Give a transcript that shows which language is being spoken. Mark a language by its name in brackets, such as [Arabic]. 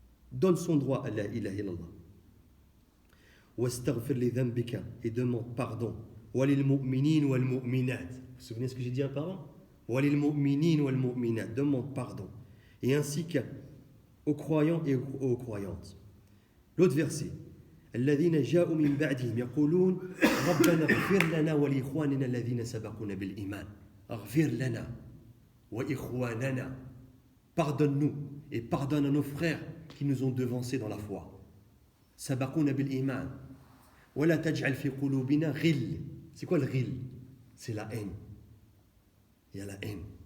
[French] Donne son droit à la ilaha illallah. [Arabic] Wastaghfir li dhanbika, [French] et demande pardon. [Arabic] Walil mu'minin wal mu'minat. [French] Vous vous souvenez ce que j'ai dit auparavant? [Arabic] Walil mu'minin wal mu'minat, [French] demande pardon. Et ainsi qu'aux croyants et aux croyantes. L'autre verset. [Arabic] الذين جاءوا من بعدهم يقولون ربنا اغفر لنا ولإخواننا الذين سبقونا بالإيمان. اغفر لنا وإخواننا. [French] Pardonne-nous et pardonne à nos frères qui nous ont devancés dans la foi. [Arabic] سبقونا بالإيمان. ولا تجعل في قلوبنا غل. [French] C'est quoi le ghil? C'est la haine. Il y a la haine.